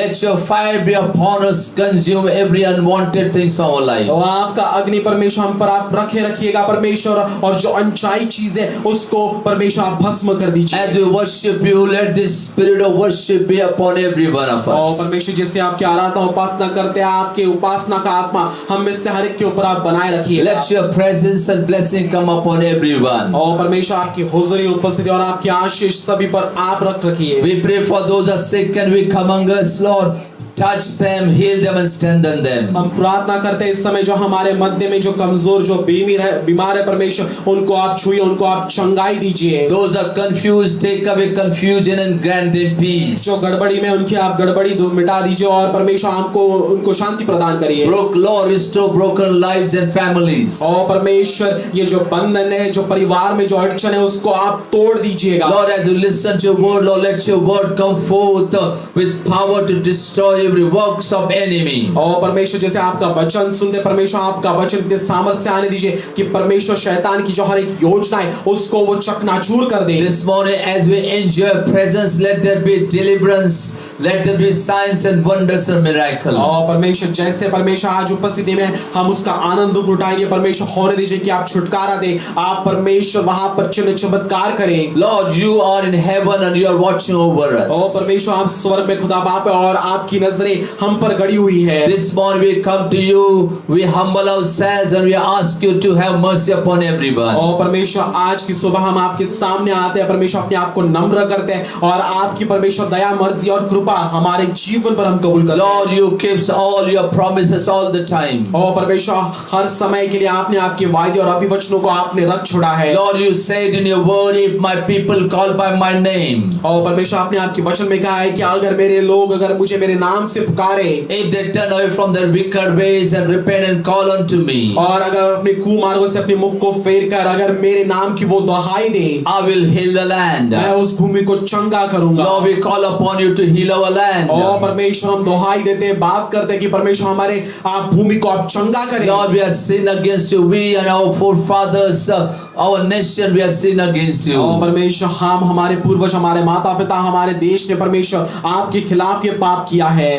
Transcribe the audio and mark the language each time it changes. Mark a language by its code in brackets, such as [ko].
[en] Let your fire be upon us, consume every unwanted things from our life. [hi] और आपका अग्नि परमेश्वर हम पर आप रखिएगा परमेश्वर, और जो अनचाही चीज है उसको परमेश्वर आप भस्म कर दीजिए। [en] As we worship you, let this spirit of worship be upon every one of [hi] और [en] us. [hi] परमेश्वर जैसे आपकी आराधना उपासना करते हैं, आपके उपासना का आत्मा हम में से हर एक के ऊपर आप बनाए रखिए। [en] Let your presence and blessing come upon everyone. [hi] और परमेश्वर आपकी हुजूरी, उपस्थिति और आपकी आशीष सभी पर आप रख रखिए। [en] We pray for those who are sick and weak among us, Lord. touch them, heal them and strengthen them. [hi] हम प्रार्थना करते हैं इस समय जो हमारे मध्य में जो कमजोर जो बीमार है परमेश्वर, उनको आप छुइए, उनको आप चंगाई दीजिए। [en] Those are confused, take away confusion and grant them peace. [hi] जो गड़बड़ी में उनकी आप गड़बड़ी मिटा दीजिए और परमेश्वर आपको उनको शांति प्रदान करिए। [en] Lord, restore broken lives and families. [hi] और परमेश्वर ये जो बंधन है, जो परिवार में जो अड़चन है, उसको आप तोड़ दीजिएगा। [en] Lord, as you listen to your word, Lord, let your word come forth with power to destroy every works of enemy. [hi] और परमेश्वर जैसे आपका वचन सुनते, परमेश्वर आपका वचन इतने सामर्थ्य से आने दीजिए कि परमेश्वर शैतान की जो हर एक योजना है उसको वो चकनाचूर कर दे। [en] This morning, as we enjoy your presence, let there be deliverance, let there be signs and wonders and miracles. [hi] और परमेश्वर जैसे परमेश्वर आज उपस्थिति में हम उसका आनंद उठाएंगे, परमेश्वर होने दीजिए कि आप छुटकारा दे, आप परमेश्वर वहां पर चिन्ह चमत्कार करें। [en] Lord, you are in heaven and you are watching over us. [hi] और परमेश्वर आप स्वर्ग में खुदा बाप है और आपकी नजरें हम पर गड़ी हुई है। [en] This morning we come to you, we humble ourselves and we ask you to have mercy upon everyone. [hi] और परमेश्वर आज की सुबह हम आपके सामने आते हैं, परमेश्वर अपने आप को नम्र करते हैं और आपकी परमेश्वर दया मर्जी और कृपा हमारे जीवन पर हम कबूल करते हैं। [en] Lord, you keep all your promises all the time. [hi] और परमेश्वर हर समय के लिए आपने आपके वायदे और अभिवचनों को आपने रख छोड़ा है। [en] Lord, you said in your word, if my people call by my name. [hi] और परमेश्वर आपने आपके वचन में कहा है कि अगर मेरे लोग अगर मुझे मेरे नाम से पुकारे, [en] If they turn away from their wicked ways and repent and call unto me, [hi] और अगर अपने कुमार्गों से अपने मुख को फेर कर अगर मेरे नाम की वो दुहाई दे, [en] I will heal the land. [hi] मैं उस भूमि को चंगा करूंगा। [en] Lord, we call upon you to heal our land. [hi] और परमेश्वर हम दुहाई देते हैं, बात करते हैं कि परमेश्वर हमारे आप भूमि को आप चंगा करें। [en] Lord, we have sinned against you. We and our forefathers, our nation, we have sinned against you. [hi] और परमेश्वर हम हमारे पूर्वज हमारे माता पिता हमारे देश ने परमेश्वर आपके खिलाफ ये पाप किया है।